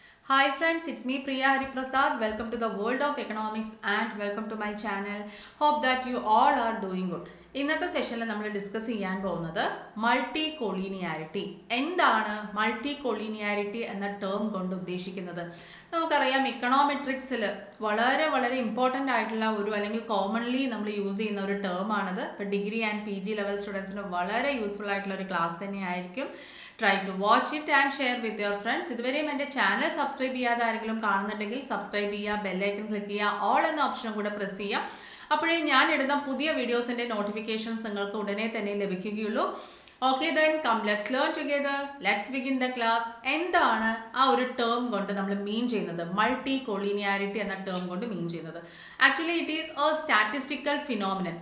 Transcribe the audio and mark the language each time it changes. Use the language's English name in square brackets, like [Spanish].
[English] Hi friends, it's me Priya Hariprasad. Welcome to the world of economics and welcome to my channel. Hope that you all are doing good. [Malayalam] ഇന്നത്തെ സെഷനിൽ നമ്മൾ discuss ചെയ്യാൻ പോകുന്നത് multi collinearity. എന്താണ് multi collinearity എന്ന term കൊണ്ട് ഉദ്ദേശിക്കുന്നത്? നമുക്കറിയാം ഇക്കണോമെട്രിക്സിൽ വളരെ ഇമ്പോർട്ടൻ്റ് ആയിട്ടുള്ള ഒരു അല്ലെങ്കിൽ കോമൺലി നമ്മൾ യൂസ് ചെയ്യുന്ന ഒരു ടേം ആണത്. ഇപ്പോൾ ഡിഗ്രി ആൻഡ് PG ലെവൽ സ്റ്റുഡൻസിന് വളരെ യൂസ്ഫുൾ ആയിട്ടുള്ള ഒരു ക്ലാസ് തന്നെയായിരിക്കും. [English] Try to watch it and share with your friends. [Malayalam] ഇതുവരെയും എൻ്റെ ചാനൽ സബ്സ്ക്രൈബ് ചെയ്യാതെ ആരെങ്കിലും കാണുന്നുണ്ടെങ്കിൽ സബ്സ്ക്രൈബ് ചെയ്യുക, ബെല്ലൈക്കൺ ക്ലിക്ക് ചെയ്യുക, ഓൾ എന്ന ഓപ്ഷൻ കൂടെ പ്രസ് ചെയ്യുക. അപ്പോഴേ ഞാൻ ഇടുന്ന പുതിയ വീഡിയോസിൻ്റെ നോട്ടിഫിക്കേഷൻസ് നിങ്ങൾക്ക് ഉടനെ തന്നെ ലഭിക്കുകയുള്ളൂ. [English] Okay then come let's learn together. Let's begin the class. [Malayalam] എന്താണ് ആ ഒരു ടേം കൊണ്ട് നമ്മൾ മീൻ ചെയ്യുന്നത്? മൾട്ടി കൊളീനിയാരിറ്റി എന്ന ടേം കൊണ്ട് മീൻ ചെയ്യുന്നത് [English] Actually it is a statistical phenomenon.